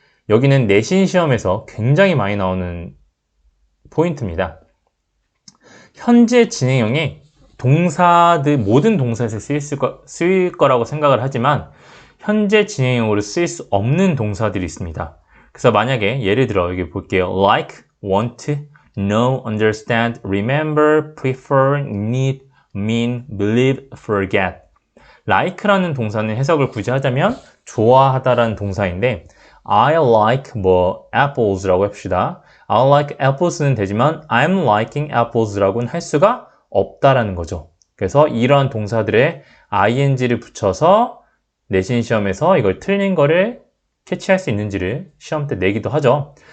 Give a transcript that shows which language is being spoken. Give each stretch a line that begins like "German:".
Korean: 여기는 내신 시험에서 굉장히 많이 나오는 포인트입니다. 현재 진행형에 동사들, 모든 동사에서 쓰일 거라고 생각을 하지만 현재 진행형으로 쓰일 수 없는 동사들이 있습니다. 그래서 만약에 예를 들어 여기 볼게요.
English: like, want, know, understand, remember, prefer, need, mean, believe, forget.
Korean: like라는 동사는 해석을 굳이 하자면 좋아하다라는 동사인데
English: I like
Korean: 뭐 apples라고 합시다.
English: I like apples
Korean: 는 되지만
English: I'm liking apples
Korean: 라고는 할 수가 없다라는 거죠. 그래서 이러한 동사들에 ing를 붙여서 내신 시험에서 이걸 틀린 거를 캐치할 수 있는지를 시험 때 내기도 하죠.